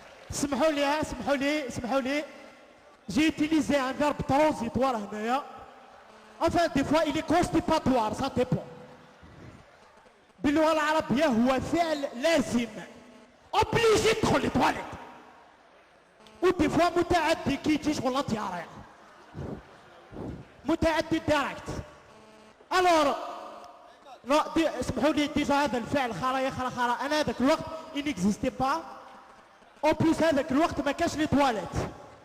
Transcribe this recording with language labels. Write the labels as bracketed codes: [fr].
[ar] اسمحوا لي [fr] جي utilisé un verbe transitoire [ar] هنايا. [fr] Enfin des fois il est constipatoire ça dépend. [ar] باللغة العربية هو فعل لازم [fr] obligé [ar] تدخل للتواليت. ودي فوا متعدي كي يجي شغل طيارة متعدي دايركت. الور اسمحوا لي ديجا هذا الفعل خرا انا هذاك الوقت انكزيستي با اون بليس هذاك الوقت ما كاش لي تواليت.